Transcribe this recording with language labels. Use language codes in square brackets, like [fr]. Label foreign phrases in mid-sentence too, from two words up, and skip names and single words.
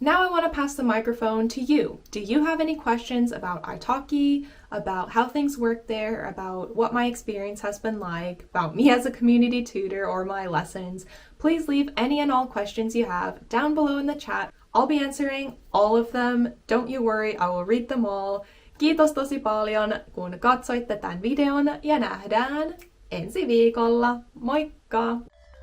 [en] Now I want to pass the microphone to you. Do you have any questions about italki, about how things work there, about what my experience has been like, about me as a community tutor or my lessons? Please leave any and all questions you have down below in the chat. I'll be answering all of them. Don't you worry, I will read them all. [fi] Kiitos tosi paljon, kun katsoitte tämän videon, ja nähdään ensi viikolla. Moikka!